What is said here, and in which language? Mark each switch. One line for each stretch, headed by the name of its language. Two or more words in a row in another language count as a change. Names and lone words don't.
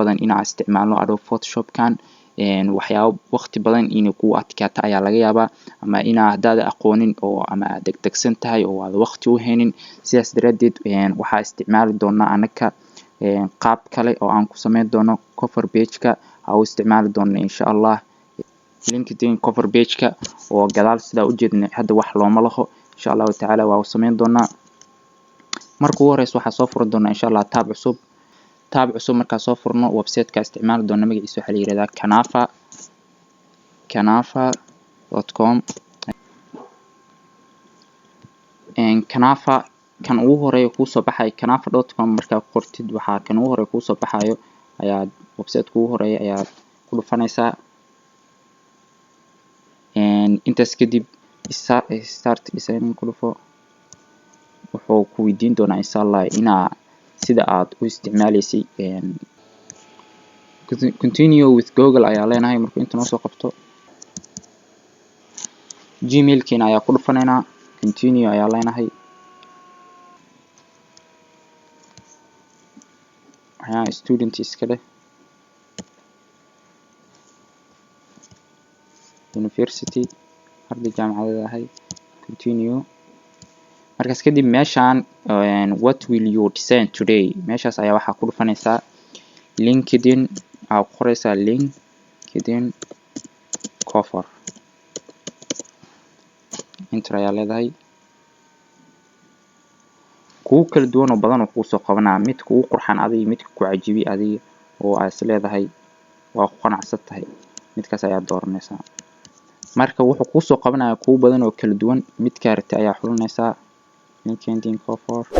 Somali: badan in aan isticmaalno Adobe Photoshop kan waxyaabo waqti badan inay ku adkaato ayaa laga yaabaa ama hadaad aqoonin oo ama aad degdegsan tahay oo aad waqti u haynin sidaas daraadeed waxaa isticmaali doonaa anaka qaab kale oo aan ku sameyn doono
English: cover page
Somali: ka aan u isticmaali doono
Arabic: إن شاء الله
Somali: LinkedIn
English: cover page
Somali: ka oo gadaal sida u jeedna hadda wax looma laho
Arabic: إن شاء الله تعالى
Somali: waa sameyn doonaa marka ugu horeyso waxaa soo furan doonaa
Arabic: إن شاء الله
Somali: tab cusub markaa soo furno website ka isticmaali doona magaciisa waxa la yiraahdaa canava.com Canava kan ugu horeeyo ku soo baxay canava.com markaa qortid waxaa kan ugu horeeyo ku soo baxayo ayaa website ugu horeeyo ayaa ku dhufanaysaa intaas kadib
English: start designing
Somali: ku dhufo wuxuu ku weydiin doonaa
Arabic: إن شاء الله
Somali: sida aad u isticmaaleysay
English: continue with Google
Somali: ayaa leenahay markuu inta noo soo qabto Gmail kiina ayaa ku dhufaneynaa continue ayaa leenahay waxaan student iska leh university arday jaamacadeed ahay continue markaas kadib meeshaan
English: what will you design today
Somali: meeshaas ayaa waxaa ku dhufanaysaa LinkedIn aa ku qoraysaa LinkedIn cover enter ayaa leedahay kuwa kala duwan oo badan oo kuu soo qabanaa mid kugu qurxan adiga midka ku cajibi adiga oo aad is leedahay waa ku qanacsan tahay midkaas ayaa dooranaysaa marka wuxuu ku soo qabanaya kuwa badan oo kala duwan midka rabtay ayaa xulanaysaa LinkedIn cover